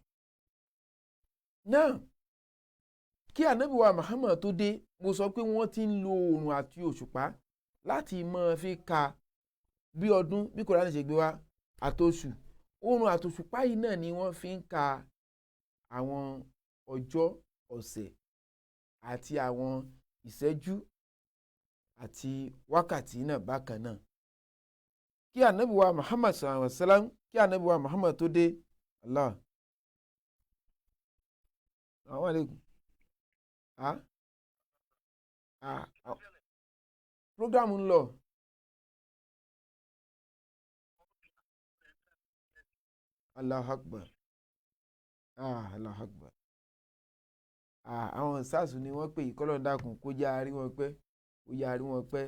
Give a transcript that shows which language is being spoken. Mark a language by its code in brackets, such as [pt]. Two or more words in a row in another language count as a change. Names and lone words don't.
[yo] Náà kí Ànábì wa Muhammad tó dé mo sọ pé wọ́n ti ń lo oòrùn àti òṣùpá láti máa fi ka bí ọdún bí Kùránì ṣe gbé wá àtòṣù. Oòrùn àtòṣùpá yìí náà ni wọ́n fi ń ka àwọn ọjọ́ ọ̀sẹ̀ àti àwọn ìṣẹ́jú àti wákàtí náà bákan náà. Kí Ànábì wa Muhammad [ar] صلى الله عليه وسلم [yo] kí Ànábì wa Muhammad tó dé Allah. [ar] السلام عليكم. [yo] Program ń lọ. [ar] الله أكبر. الله أكبر. [yo] Àwọn SARS ni wọ́n pè ìkọ́lọ̀ dákun kó jẹ́ àárí wọn pẹ́ kó jẹ́ àárí wọn pẹ́.